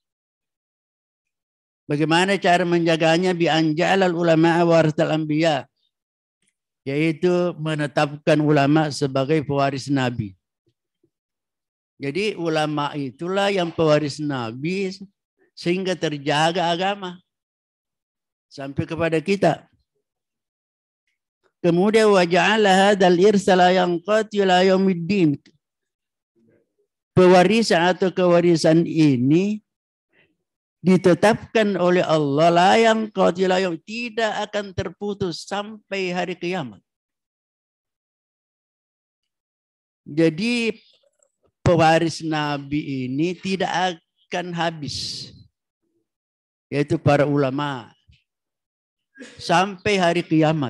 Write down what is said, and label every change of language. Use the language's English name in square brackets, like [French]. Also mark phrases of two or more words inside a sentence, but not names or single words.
[Indonesian] Bagaimana cara menjaganya? [Arabic] بأن جعل العلماء ورثة الأنبياء, [Indonesian] yaitu menetapkan ulama sebagai pewaris nabi. Jadi ulama itulah yang pewaris nabi sehingga terjaga agama sampai kepada kita. [Arabic] Kemudian وجعل هذا الإرسال ينقطع إلى يوم الدين. [Indonesian] Pewarisan atau kewarisan ini ditetapkan oleh Allah [Arabic] لا ينقطع إلى يوم, [Indonesian] tidak akan terputus sampai hari kiamat. Jadi pewaris Nabi ini tidak akan habis, yaitu para ulama sampai hari kiamat.